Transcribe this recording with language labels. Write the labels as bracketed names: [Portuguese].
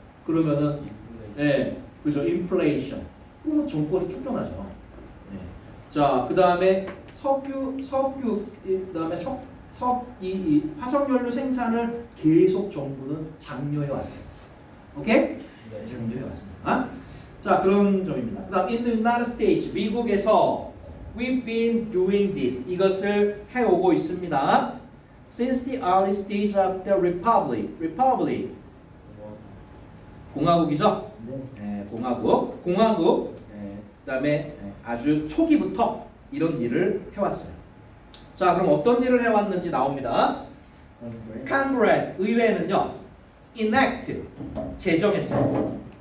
[Korean] 그러면은 그죠? 인플레이션. 그러면 정권이 쫓겨나죠. 자, 그 다음에 석유, 그다음에 이 화석연료 생산을 계속 정부는 장려해 왔어요. 오케이? 네. 장려해 왔습니다. 자, 그런 점입니다. 그다음 [English] in the United States, [Korean] 미국에서 [English] we've been doing this. [Korean] 이것을 해오고 있습니다. [English] Since the early stage of the republic. [Korean] 공화국이죠? 네. 공화국. 그다음에 아주 초기부터 이런 일을 해왔어요. 자, 그럼 어떤 일을 해왔는지 나옵니다. Congress, 의회는요, enact, 제정했어요.